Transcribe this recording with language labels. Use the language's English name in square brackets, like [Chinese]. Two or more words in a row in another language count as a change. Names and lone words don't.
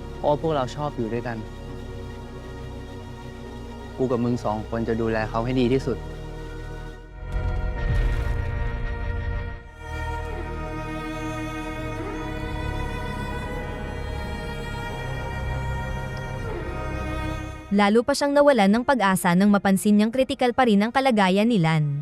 [Thai] ว่าพวกเราชอบอยู่ด้วยกัน กูกับมึง2 คนจะดูแลเขาให้ดีที่สุด [Filipino] Lalo pa siyang nawalan ng pag-asa nang mapansin niyang kritikal pa rin ang kalagayan ni Lan.